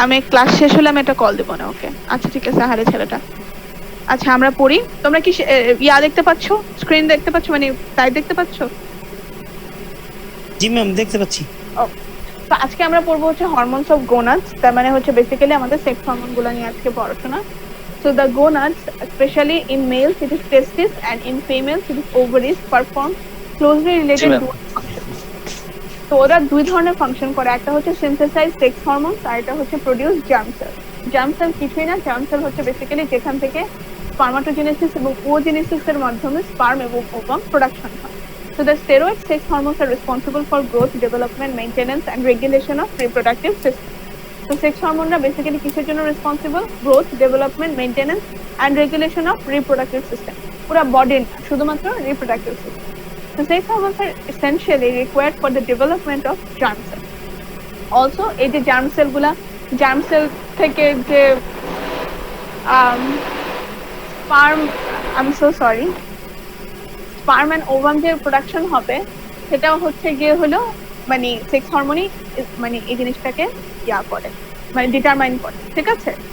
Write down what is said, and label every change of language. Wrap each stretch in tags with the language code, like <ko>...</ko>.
<bn>আমি ক্লাস শেষ হলে আমি একটা কল দেবো না ওকে? আচ্ছা ঠিক আছে, হারে ছেলেটা। আচ্ছা আমরা পড়ি। তোমরা কি ইয়া দেখতে পাচ্ছো, স্ক্রিন দেখতে পাচ্ছো, মানে টাইপ দেখতে পাচ্ছো? জি ম্যাম, দেখতে পাচ্ছি। ও, তো আজকে আমরা পড়বো হচ্ছে হরমোনস অফ গোনাডস, তার মানে হচ্ছে বেসিক্যালি আমাদের সেক্স হরমোন গুলো নিয়ে আজকে পড়াশোনা।</bn> <en>So the gonads, especially in males, it is testis, and in females, it is ovaries, perform closely</en> <bn>G</bn> <en>related</en> <bn>ma'am.</bn> <en>dual function.</en> <bn>তো ওরা দুই ধরনের ফাংশন করে, একটা হচ্ছে সিনথেসাইজ সেক্স হরমোনস, আর একটা হচ্ছে produce germ sell. Germ sell কিছুই না, জার্ম সেল হচ্ছে বেসিক্যালি যেখান থেকে স্পার্মাটোজেনেসিস এবং ওজেনেসিস এর মাধ্যমে স্পার্ম এবং ওভাম প্রোডাকশন হয়।</bn> <en>So the steroid sex hormones are responsible for growth, development, maintenance, and regulation of reproductive system.</en> <bn>তো সেক্স হরমোনরা বেসিক্যালি কিসের জন্য responsible? Growth, development, maintenance and regulation of reproductive system. পুরো body না, শুধুমাত্র reproductive system. তো sex hormones আর essentially required for the development of germ sell. Also এই যে germ sell গুলা, জার্ম সেল থেকে যে sperm, I am so sorry, sperm and ovum যে প্রোডাকশন হবে সেটাও হচ্ছে গিয়ে হলো মানে সেক্স হরমোনই মানে এই জিনিসটাকে ইয়া করে, মানে ডিটারমাইন করে, ঠিক আছে?</bn>